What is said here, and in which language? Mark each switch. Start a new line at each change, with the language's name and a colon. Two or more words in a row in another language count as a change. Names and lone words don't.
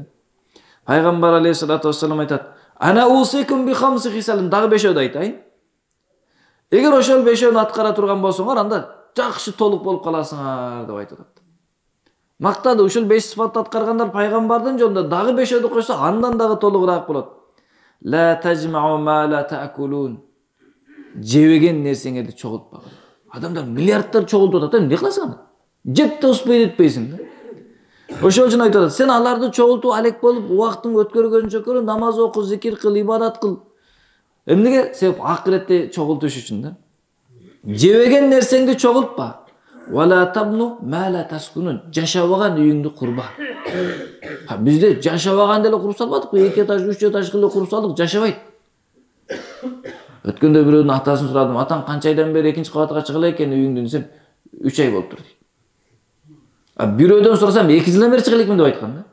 Kyrgyz: Пайгамбар
Arabic: عليه الصلاة والسلام
Kyrgyz: айтат:
Arabic: "أنا أوصيكم بخمس خصال",
Kyrgyz: дагы бешөөдү айтайын. Эгер ошол бешөөнү аткара турган болсоңор, анда жакшы толук болуп каласыңар деп айтат. Мактады, ушул 5 сыфатты аткаргандар пайгамбардын жолунда, дагы бешөөдү койсо, андан дагы толугураак болот.
Arabic: لا تجمعوا ما لا تأكلون.
Kyrgyz: Жебеген нерсеңерди чогултпагын. Адамдар миллиардтар чогултуп атат, эмне кыласың аны? Жеп да успай этпейсиң да. Ошол үчүн айтат, сен аларды чогултуп алек болуп, убактың өткөргөнчө көрө, намаз оку, зикир кыл, ибадат кыл. Эмнеге? Себеп акыретте чогултуш үчүн да. Жебеген нерсеңди чогултпа.
Arabic: ولا تبنوا ما لا تسكنون.
Kyrgyz: Жашабаган үйүңдү курба. Бизде жашабаган деле куруп салбадык, 2 этаж, 3 этаж кылып куруп салдык, жашабайт. Өткөндө бирөөнүн атасын сурадым, атаң канча айдан бери 2-кабатка чыгыла экен үйүңдүн десем, 3 ай болуптур дейт. Бирөөдөн сурасам 2 жылдан бери чыга элекмин деп айткан да.